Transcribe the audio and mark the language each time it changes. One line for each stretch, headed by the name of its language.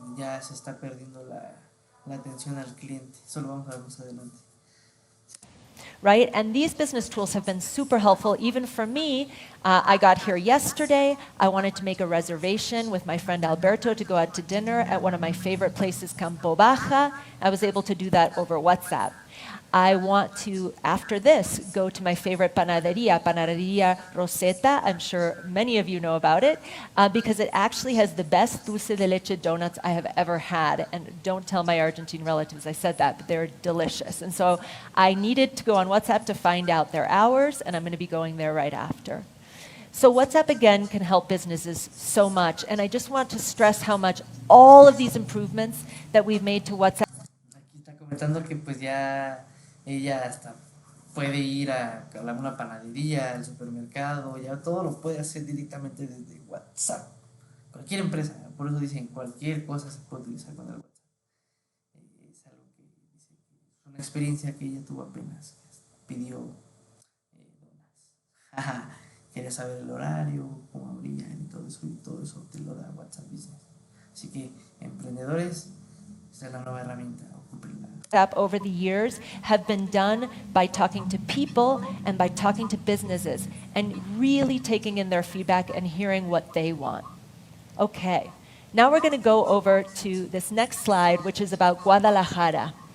Spanish: Ya se está perdiendo la atención al cliente. Eso lo vamos a ver más adelante.
English: right? And these business tools have been super helpful, even for me. I got here yesterday. I wanted to make a reservation with my friend Alberto to go out to dinner at one of my favorite places, Campo Baja. I was able to do that over WhatsApp. I want to, after this, go to my favorite Panaderia Rosetta. I'm sure many of you know about it, because it actually has the best dulce de leche donuts I have ever had. And don't tell my Argentine relatives I said that, but they're delicious. And so I needed to go on WhatsApp to find out their hours, and I'm going to be going there right after. So WhatsApp, again, can help businesses so much. And I just want to stress how much all of these improvements that we've made to WhatsApp.
Spanish: Aquí está comentando que pues ya ella hasta puede ir a una panadería, al supermercado, ya todo lo puede hacer directamente desde WhatsApp. Cualquier empresa, por eso dicen cualquier cosa se puede utilizar con el WhatsApp. Es algo que dice que es una experiencia que ella tuvo apenas. Pidió donas. Quería saber el horario, cómo abrían y todo eso te lo da WhatsApp Business. Así que emprendedores, esta es la nueva herramienta, ocúpenla.
English: Over the years have been done by talking to people and by talking to businesses and really taking in their feedback and hearing what they want. Okay, now we're going to go over to this next slide, which is about Guadalajara.